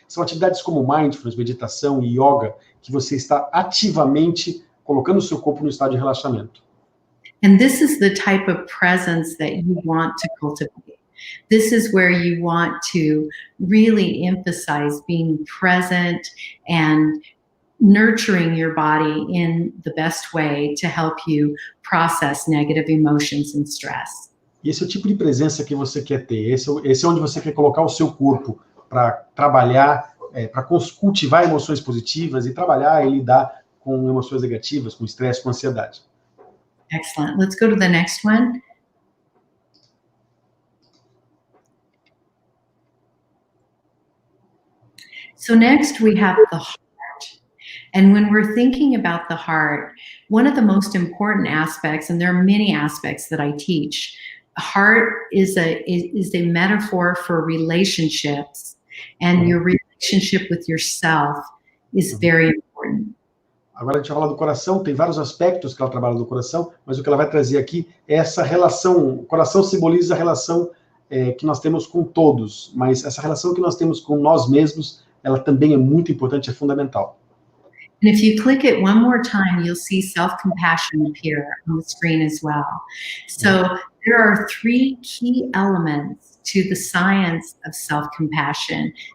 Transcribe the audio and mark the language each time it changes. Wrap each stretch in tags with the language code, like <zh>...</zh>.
<pt>São atividades como mindfulness, meditação e yoga, que você está ativamente colocando o seu corpo no estado de relaxamento.</pt> <en>And this is the type of presence that you want to cultivate. This is where you want to really emphasize being present and nurturing your body in the best way to help you process negative emotions and stress.</en> <pt>E esse é o tipo de presença que você quer ter. Esse é onde você quer colocar o seu corpo para trabalhar, para cultivar emoções positivas e trabalhar e lidar com emoções negativas, com estresse, com ansiedade.</pt> <en>Excellent. Let's go to the next one. So next we have the heart. And when we're thinking about the heart, one of the most important aspects, and there are many aspects that I teach, heart is a metaphor for relationships, and your relationship with yourself is very important.</en> <pt>Agora a gente vai falar do coração, tem vários aspectos que ela trabalha do coração, mas o que ela vai trazer aqui é essa relação. O coração simboliza a relação que nós temos com todos, mas essa relação que nós temos com nós mesmos, ela também é muito importante, é fundamental.</pt> <en>And if you click it one more time, you'll see self-compassion appear on the screen as well. So there are 3 key elements to the science of self-compassion.</en>